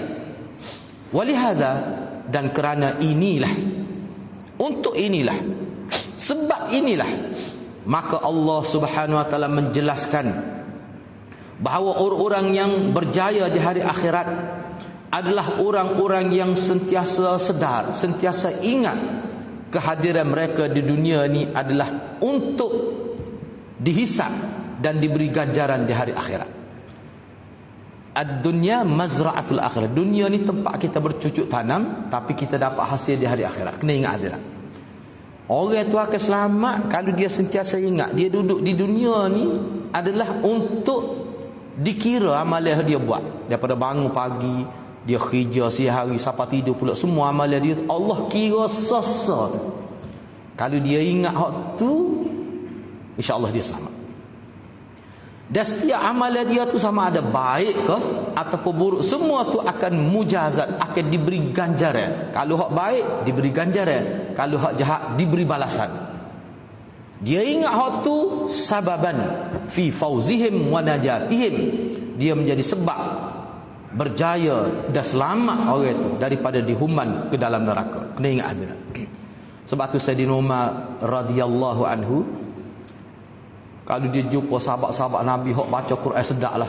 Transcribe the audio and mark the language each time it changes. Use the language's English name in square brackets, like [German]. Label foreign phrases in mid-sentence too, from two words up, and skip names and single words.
[Arabic] ولهذا, [Malay] dan kerana inilah, untuk inilah, sebab inilah, maka Allah [Arabic] سبحانه وتعالى [Malay] menjelaskan bahawa orang-orang yang berjaya di hari akhirat adalah orang-orang yang sentiasa sedar, sentiasa ingat kehadiran mereka di dunia ini adalah untuk dihisab dan diberi ganjaran di hari akhirat. [Arabic] الدنيا مزرعة الآخرة. [Malay] Dunia ni tempat kita bercucuk tanam, tapi kita dapat hasil di hari akhirat. Kena ingat akhirat. Orang itu akan selamat kalau dia sentiasa ingat dia duduk di dunia ni adalah untuk dikira amalan dia buat. Daripada bangun pagi, dia kerja siang hari, sampai tidur pula, semua amalan dia Allah kira sesa tu. Kalau dia ingat hak tu, insya-Allah dia selamat. Dan setiap amalan dia tu sama ada baik ke ataupun buruk, semua tu akan mujazat, akan diberi ganjaran. Kalau hak baik diberi ganjaran, kalau hak jahat diberi balasan. Dia ingat hak tu [Arabic] سببا في فوزهم ونجاتهم. [Malay] Dia menjadi sebab berjaya dan selamat orang itu daripada dihuman ke dalam neraka. Kena ingat hadirat. Sebab tu Sayyidina Umar [Arabic] رضي الله عنه, [Malay] kalau dia jumpa sahabat-sahabat Nabi hok baca Quran sedaklah.